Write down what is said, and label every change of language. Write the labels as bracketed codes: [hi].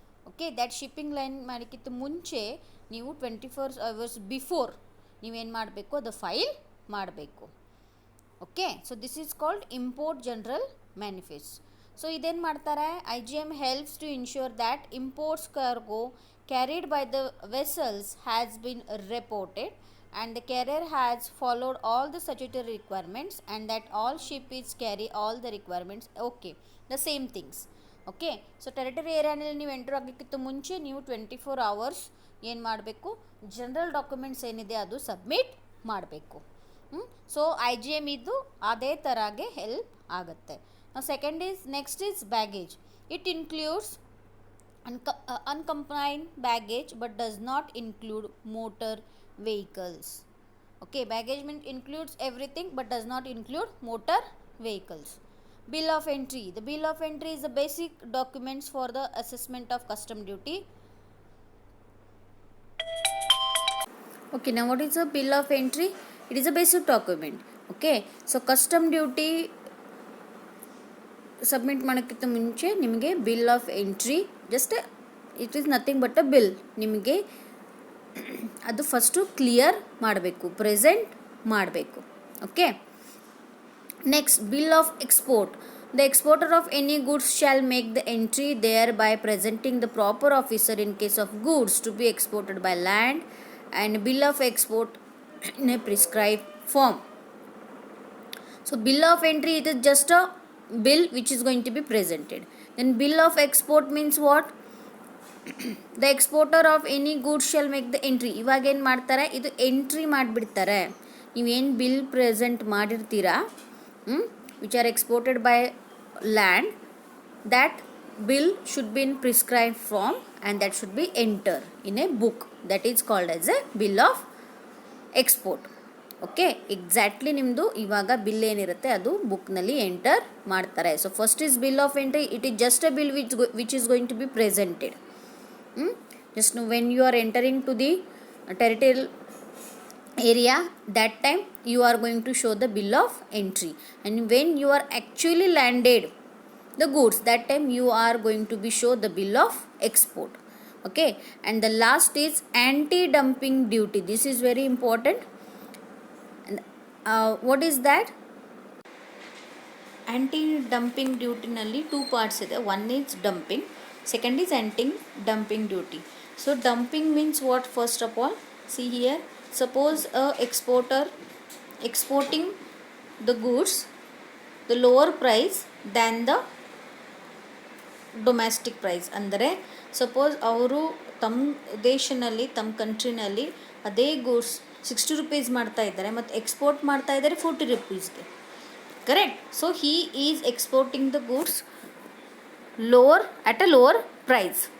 [kn] Okay, that shipping line ಮಾಡೋಕ್ಕಿಂತ ಮುಂಚೆ ನೀವು 24 hours ಬಿಫೋರ್ ನೀವೇನು ಮಾಡಬೇಕು, ಅದು ಫೈಲ್ ಮಾಡಬೇಕು. [en] Okay, so this is called import general manifest. [kn] So ಇದೇನು ಮಾಡ್ತಾರೆ, [en] IGM helps to ensure that imports cargo carried by the vessels has been reported and the carrier has followed all the statutory requirements and that all ships carry all the requirements. Okay, the same things. [kn] Okay, so territory ಏರಿಯಾನಲ್ಲಿ ನೀವು entry ಆಗೋಕ್ಕಿಂತ ಮುಂಚೆ ನೀವು 24 hours ಏನು ಮಾಡಬೇಕು, general documents ಏನಿದೆ ಅದು submit ಮಾಡಬೇಕು. So IGM ಇದು ಅದೇ ಥರಾಗೆ ಹೆಲ್ಪ್ ಆಗುತ್ತೆ. [en] Second is next is baggage. It includes unaccompanied baggage but does not include motor vehicles. Okay, baggage includes everything but does not include motor vehicles. Bill of entry. The bill of entry is the basic documents for the assessment of custom duty. Okay, now what is a bill of entry? It is a basic document. Okay, so custom duty submit [kn] ಮಾಡೋಕ್ಕಿಂತ ಮುಂಚೆ ನಿಮಗೆ [en] Bill of entry, just it is nothing but a bill. [kn] ನಿಮಗೆ ಅದು first clear ಮಾಡಬೇಕು, present ಮಾಡಬೇಕು. [en] Okay, next bill of export. The exporter of any goods shall make the entry there by presenting the proper officer in case of goods to be exported by land and bill of export in a prescribe form. So bill of entry it is just a bill which is going to be presented. Then bill of export means what? The exporter of any goods shall make the entry. [kn] ಇವಾಗ ಏನು ಮಾಡ್ತಾರೆ, ಇದು entry ಮಾಡಿಬಿಡ್ತಾರೆ. ನೀವೇನು bill present ಮಾಡಿರ್ತೀರಾ [en] Which are exported by land, that bill should be in prescribed form and that should be entered in a book. That is called as a bill of export. [kn] Okay, exactly ನಿಮ್ಮದು ಇವಾಗ bill ಏನಿರುತ್ತೆ ಅದು ಬುಕ್ನಲ್ಲಿ enter ಮಾಡ್ತಾರೆ. [en] So first is bill of entry. It is just a bill which is going to be presented. Just when you are entering to the territorial area, that time you are going to show the bill of entry, and when you are actually landed the goods, that time you are going to be show the bill of export. Okay, and the last is anti-dumping duty. This is very important. What is that? Anti-dumping duty ನಲ್ಲಿ 2 parts ಇದೆ. One is dumping, second is anti-dumping duty. So dumping means what? First of all, see here, suppose a exporter exporting the goods the lower price than the domestic price. [kn] ಅಂದರೆ suppose ಅವರು ತಮ್ಮ ದೇಶನಲ್ಲಿ ತಮ್ಮ ಕಂಟ್ರಿನಲ್ಲಿ ಅದೇ goods 60 rupees ಮಾಡ್ತಾ ಇದ್ದಾರೆ ಮತ್ತು export ಮಾಡ್ತಾ ಇದ್ದಾರೆ 40 ರುಪೀಸ್ಗೆ, correct. [en] So he is exporting the goods lower at a lower price.